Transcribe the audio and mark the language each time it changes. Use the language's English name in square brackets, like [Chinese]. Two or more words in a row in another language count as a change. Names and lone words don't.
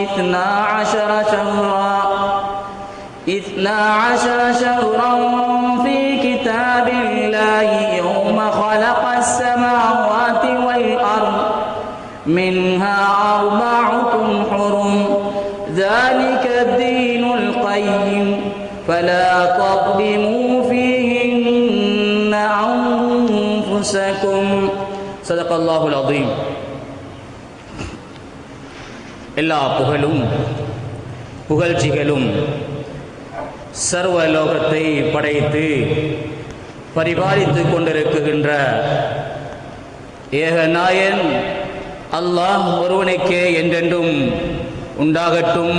[Arabic] 12 شهرا في كتاب الله يوم خلق السماوات والأرض منها 4 حرم ذلك الدين القيم فلا تظلموا فيهن أنفسكم صدق الله العظيم. [Tamil] எல்லா புகழும் புகழ்ச்சிகளும் சர்வலோகத்தை படைத்து பரிபாலித்துக் கொண்டிருக்கின்ற ஏகநாயன் அல்லாஹ் ஒருவனுக்கே என்றென்றும் உண்டாகட்டும்.